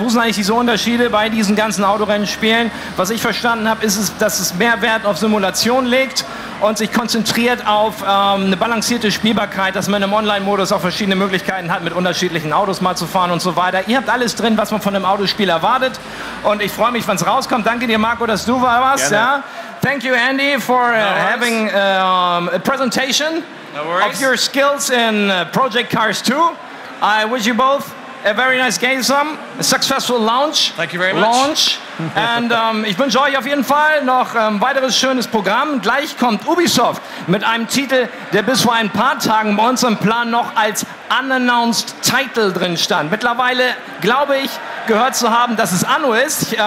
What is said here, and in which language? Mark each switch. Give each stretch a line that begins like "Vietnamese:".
German: Wo sind eigentlich diese Unterschiede bei diesen ganzen Autorennspielen? Was ich verstanden habe, ist, dass es mehr Wert auf Simulation legt und sich konzentriert auf eine balancierte Spielbarkeit, dass man im Online-Modus auch verschiedene Möglichkeiten hat, mit unterschiedlichen Autos mal zu fahren und so weiter. Ihr habt alles drin, was man von einem Autospiel erwartet, und ich freue mich, wenn es rauskommt. Danke dir, Marco, dass du da warst. Ja?
English: Thank you, Andy, for having a presentation of your skills in Project Cars 2. I wish you both a very nice gamescom, a successful launch. Thank you very much.
German: And ich wünsche euch auf jeden Fall noch ein weiteres schönes Programm. Gleich kommt Ubisoft mit einem Titel, der bis vor ein paar Tagen bei uns im Plan noch als Unannounced Title drin stand. Mittlerweile glaube ich, gehört zu haben, dass es Anno ist.